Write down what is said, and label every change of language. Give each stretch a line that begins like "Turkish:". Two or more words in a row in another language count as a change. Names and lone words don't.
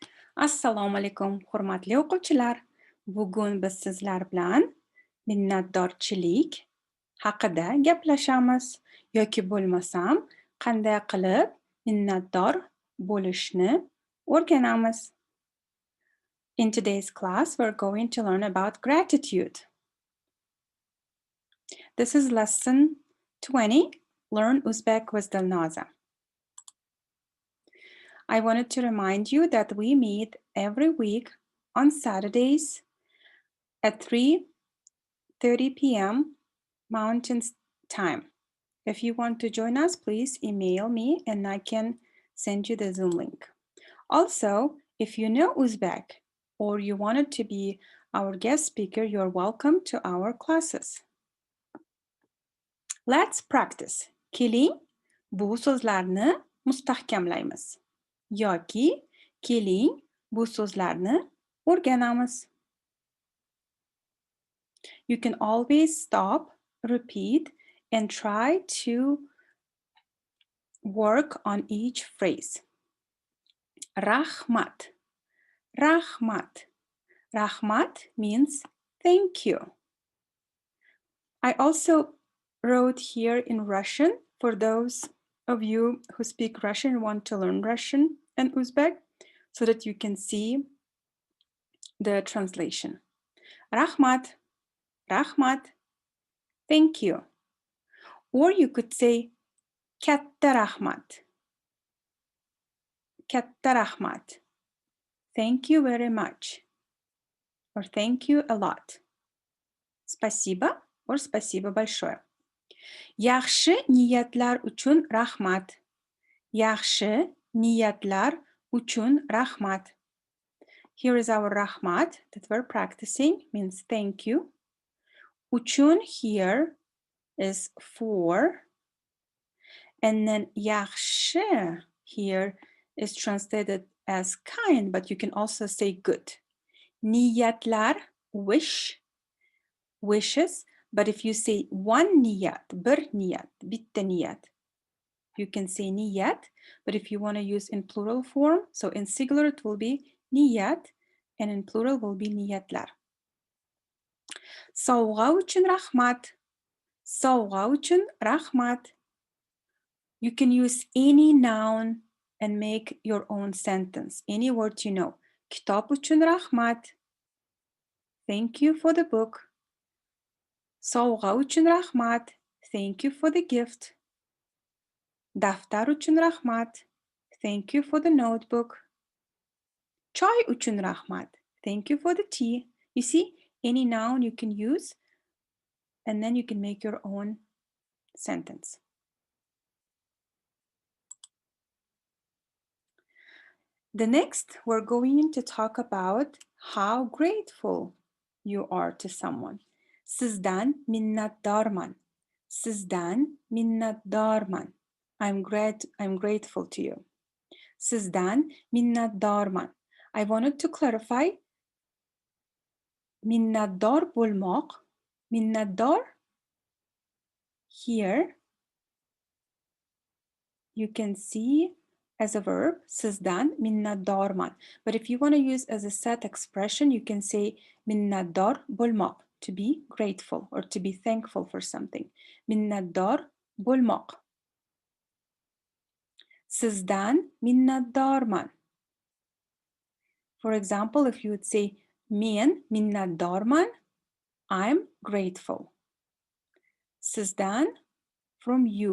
Uzbek: Assalomu alaykum, hurmatli o'quvchilar. Bugun biz sizlar bilan minnatdorchilik haqida gaplashamiz yoki bo'lmasam qanday qilib minnatdor bo'lishni o'rganamiz.
English: In today's class, we're going to learn about gratitude. This is lesson 20, Learn Uzbek with Dilnoza. I wanted to remind you that we meet every week on Saturdays at 3:30 p.m. Mountain Time. If you want to join us, please email me and I can send you the Zoom link. Also, if you know Uzbek or you wanted to be our guest speaker, you're welcome to our classes. Let's practice.
Uzbek: Keling, bu so'zlarni mustahkamlaymiz. Yoki keling, bu so'zlarni o'rganamiz.
English: You can always stop, repeat, and try to work on each phrase.
Uzbek: Rahmat. Rahmat.
English: Rahmat means thank you. I also wrote here in Russian for those of you who speak Russian and want to learn Russian and Uzbek so that you can see the translation.
Uzbek: Rahmat. Rahmat.
English: Thank you. Or you could say
Uzbek: Katta rahmat. Katta rahmat.
English: Thank you very much. Or thank you a lot.
Russian: Спасибо or спасибо большое.
Uzbek: Yaxshi niyatlar uchun rahmat. Yaxshi niyatlar uchun rahmat.
English: Here is our rahmat that we're practicing, means thank you. Uchun here is for. And then yaxshi here is translated as kind, but you can also say good. Niyatlar, wish, wishes, but if you say one niyat,
Uzbek: bir niyat, bitta niyat,
English: you can say niyat, but if you want to use in plural form, so in singular it will be niyat, and in plural will be niyatlar.
Uzbek: Sovg'a uchun rahmat. Sovg'a uchun rahmat.
English: You can use any noun and make your own sentence, any word you know.
Uzbek: Kitob uchun rahmat.
English: Thank you for the book.
Uzbek: Sovg'a uchun rahmat.
English: Thank you for the gift.
Uzbek: Daftar uchun rahmat.
English: Thank you for the notebook.
Uzbek: Choy uchun rahmat.
English: Thank you for the tea. You see, any noun you can use, and then you can make your own sentence. The next, we're going to talk about how grateful you are to someone.
Uzbek: Sizdan minnatdorman. Sizdan minnatdorman.
English: I'm grateful to you.
Uzbek: Sizdan minnatdorman.
English: I wanted to clarify
Uzbek: minnatdor bo'lmoq.
English: Minnatdor here you can see as a verb,
Uzbek: sizdan minnatdorman.
English: But if you want to use as a set expression, you can say
Uzbek: minnatdor bo'lmoq,
English: to be grateful or to be thankful for something.
Uzbek: Minnatdor bo'lmoq. Sizdan minnatdorman.
English: For example, if you would say
Uzbek: men minnatdorman,
English: I'm grateful. Sizdan, from you.